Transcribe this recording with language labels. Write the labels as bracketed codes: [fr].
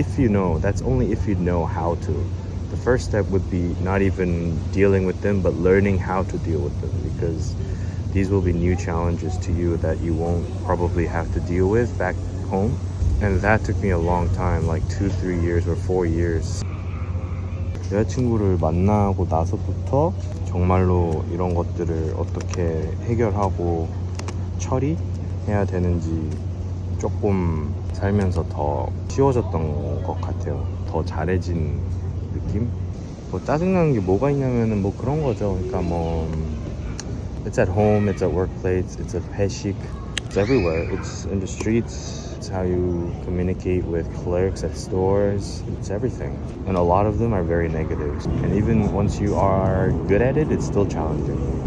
[en] If you know, that's only if you know how to. The first step would be not even dealing with them, but learning how to deal with them, because these will be new challenges to you that you won't probably have to deal with back home. And that took me a long time, like 2-3 years or 4 years. [ko] 여자친구를 만나고 나서부터 정말로 이런 것들을 어떻게 해결하고 처리해야 되는지 조금 살면서 더 쉬워졌던 것 같아요. 더 잘해진 느낌? 뭐 짜증나는 게 뭐가 있냐면은 뭐 그런 거죠. 그러니까 뭐 [en] it's at home, it's at workplace, it's at 회식, it's everywhere. It's in the streets. It's how you communicate with clerks at stores. It's everything. And a lot of them are very negative. And even once you are good at it, it's still challenging.